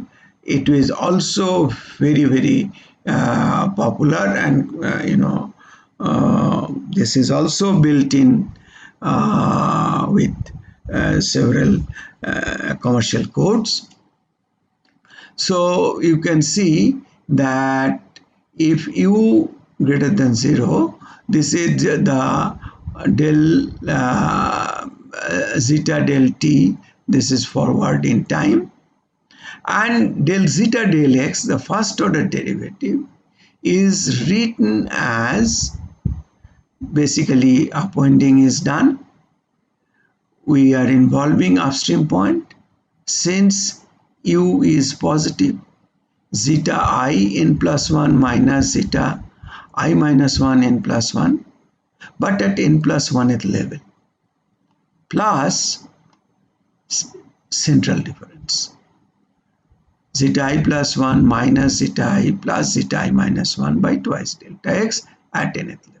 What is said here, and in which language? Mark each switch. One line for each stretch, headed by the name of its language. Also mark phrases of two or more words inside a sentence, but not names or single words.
English: It is also very, very popular, and this is also built in with several commercial codes. So you can see that if u greater than 0, this is the del zeta del t, this is forward in time, and del zeta del x, the first order derivative, is written as basically upwinding is done. We are involving upstream point. Since u is positive, zeta I n plus 1 minus zeta I minus 1 n plus 1, but at n plus 1th level, plus central difference, zeta I plus 1 minus zeta I plus zeta I minus 1 by twice delta x at nth level.